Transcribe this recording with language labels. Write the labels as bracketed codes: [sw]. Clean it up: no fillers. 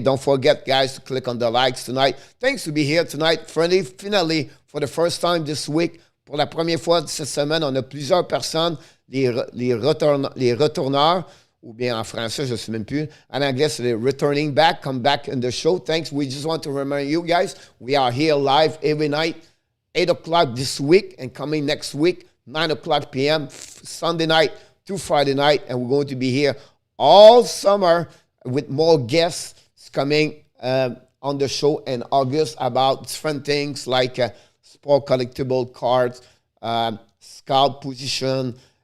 [en] Don't forget, guys, to click on the likes tonight. Thanks to be here tonight. Friendly, finally, for the first time this week, [fr] pour la première fois cette semaine, on a plusieurs personnes, les retourneurs, ou bien en français, je ne sais même plus. En anglais, c'est les [en] returning back, come back in the show. Thanks. We just want to remind you guys, we are here live every night, 8 o'clock this week, and coming next week, 9 o'clock p.m., Sunday night to Friday night, and we're going to be here all summer with more guests coming on the show in August about different things like sport collectible cards, scout position.